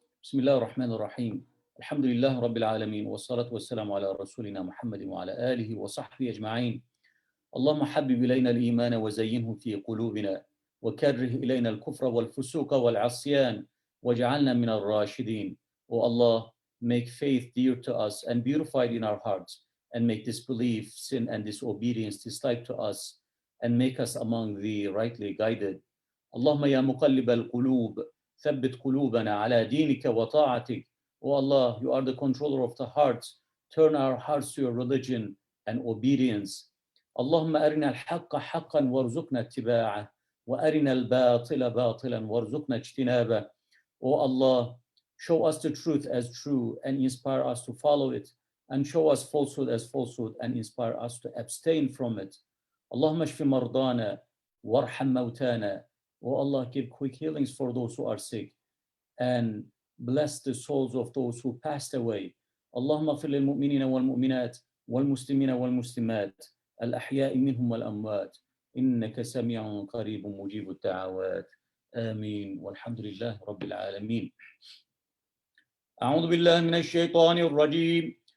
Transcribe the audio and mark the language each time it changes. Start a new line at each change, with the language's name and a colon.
Arabic: بسم الله الرحمن الرحيم. الحمد لله رب العالمين، والصلاة والسلام على رسولنا محمد وعلى آله وصحبه أجمعين. اللهم حبب إلينا الإيمان وزينه في قلوبنا، وكره إلينا الكفر والفسوق والعصيان، واجعلنا من الراشدين.
English: O Allah, make faith dear to us and beautified in our hearts, and make disbelief, sin, and disobedience disliked to us, and make us among the rightly guided.
Arabic: اللهم يا مقلب القلوب ثبت قلوبنا على دينك وطاعتك.
English: O Allah, you are the controller of the hearts. Turn our hearts to your religion and obedience.
Arabic: اللهم أرنا الحق حقا وارزقنا اتباعه، وأرنا الباطل باطلا وارزقنا اجتنابه.
English: O Allah, show us the truth as true and inspire us to follow it, and show us falsehood as falsehood and inspire us to abstain from it.
Arabic: اللهم اشف مرضانا وارحم موتانا.
English: O Allah, give quick healings for those who are sick, and bless the souls of those who passed away.
Arabic: اللهم اغفر للمؤمنين والمؤمنات والمسلمين والمسلمات الأحياء منهم والأموات، إنك سميع قريب مجيب الدعوات. آمين، والحمد لله رب العالمين. أعوذ بالله من الشيطان الرجيم.